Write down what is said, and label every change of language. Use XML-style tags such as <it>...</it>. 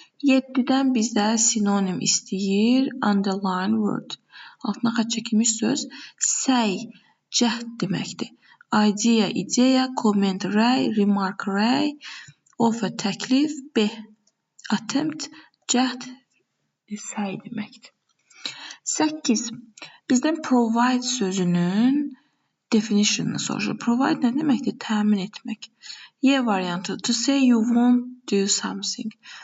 <az>7-dən bizdə sinonim istəyir.</az> <en>Underline word.</en> <az>Altına xətt çəkilmiş söz. Səy, cəhd deməkdir. Idea, ideya, comment, rəy, remark, rəy, offer, təklif, B. Attempt, cəhd, səy deməkdir. 8. Bizdən provide sözünün definition'ını soruşur. Provide nə deməkdir? Təmin etmək. Y variantı.</az> <en>To say you won't do something.</en>